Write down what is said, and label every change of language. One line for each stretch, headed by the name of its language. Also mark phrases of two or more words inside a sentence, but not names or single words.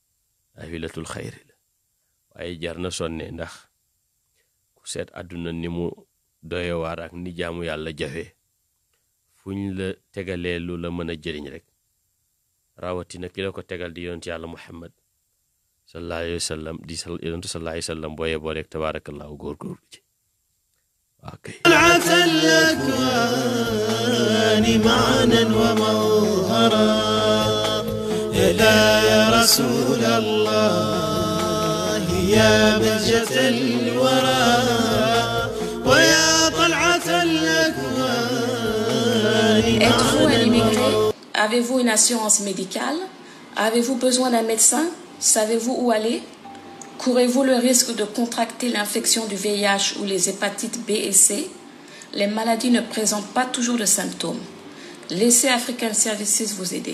Wolof: waaye jar na sonne ndax ku seet àdduna ni mu doyewaar ak ni jaamu yàlla jafe fuñ la tegalee lu la mën a jëriñ rek rawatina ki la ko tegal di yonent yàlla Muhammad
Arabic: صلى الله عليه وسلم
Wolof: di yonent
Arabic: صلى الله عليه وسلم
Wolof: booyee boo rek tabaarakallahu góorgóorlu ci okay.
Arabic: معنا ومظهرا يا رسول الله يا بهجة الورى ويا طلعة الأكوان.
French: Êtes-vous un immigré? Avez-vous une assurance médicale? Avez-vous besoin d'un médecin? Savez-vous où aller? Courez-vous le risque de contracter l'infection du VIH ou les hépatites B et C? Les maladies ne présentent pas toujours de symptômes. Laissez African Services vous aider.